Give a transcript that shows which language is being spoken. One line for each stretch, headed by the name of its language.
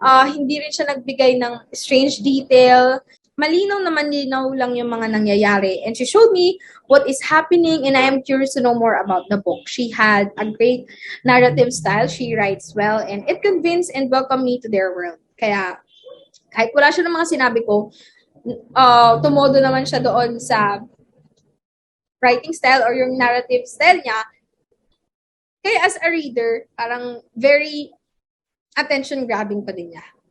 Filipino: Hindi rin siya nagbigay ng strange detail. Malinaw lang yung mga nangyayari.
English: And she showed me what is happening and I am curious to know more about the book. She had a great narrative style. She writes well and it convinced and welcomed me to their world.
Filipino: Kaya, kahit wala siya ng mga sinabi ko, tumodo naman siya doon sa writing style or yung narrative style niya. Kaya
English: as a reader,
Filipino: parang very attention-grabbing pa din niya.